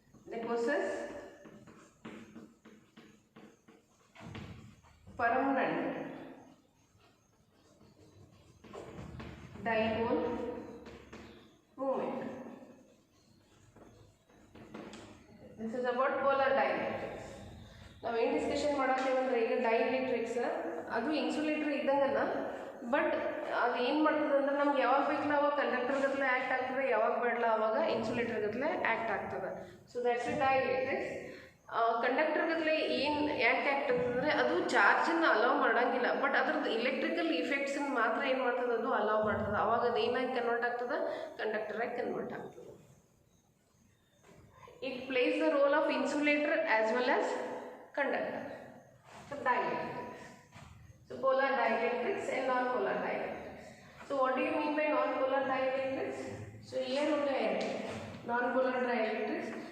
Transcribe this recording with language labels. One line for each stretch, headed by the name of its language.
English: They possess permanent dipole moment. This is about polar dielectrics.
Kannada: ನಾವು ಏನು discussion ಮಾಡತ್ತೇವೆ ಅಂದರೆ ಈಗ ಡೈಎಲೆಕ್ಟ್ರಿಕ್ಸ್ ಅದು ಇನ್ಸುಲೇಟರ್ ಇದ್ದಂಗಲ್ಲ, ಬಟ್ ಅದು ಏನು ಮಾಡ್ತದೆ ಅಂದ್ರೆ ನಮ್ಗೆ ಯಾವಾಗ ಬೇಕಲ್ಲ ಅವಾಗ ಕಂಡಕ್ಟರ್ ಗತ್ತಲೆ ಆ್ಯಕ್ಟ್ ಆಗ್ತದೆ, ಯಾವಾಗ ಬೇಡಲ್ಲ ಅವಾಗ ಇನ್ಸುಲೇಟರ್ ಗತ್ತಲೆ ಆ್ಯಕ್ಟ್ ಆಗ್ತದೆ.
English: So that's it dielectrics.
Kannada: Conductor ಗತ್ತಲೆ ಏನು ಯಾಕೆ ಆ್ಯಕ್ಟ್ ಆಗ್ತದೆ ಅದು ಚಾರ್ಜನ್ನು ಅಲೌ ಮಾಡೋಂಗಿಲ್ಲ, ಬಟ್ ಅದ್ರದ್ದು ಇಲೆಕ್ಟ್ರಿಕಲ್ ಇಫೆಕ್ಟ್ಸನ್ನು ಮಾತ್ರ ಏನು ಮಾಡ್ತದೆ ಅದು ಅಲೌ ಮಾಡ್ತದೆ. ಅವಾಗ ಅದು ಏನಾಗಿ ಕನ್ವರ್ಟ್ ಆಗ್ತದೆ, ಕಂಡಕ್ಟರಾಗಿ ಕನ್ವರ್ಟ್ ಆಗ್ತದೆ.
English: It plays the role of insulator as well as conductor. So dielectrics. So polar dielectrics and non-polar dielectrics. So what do you mean by non-polar dielectrics? So here only non-polar dielectrics.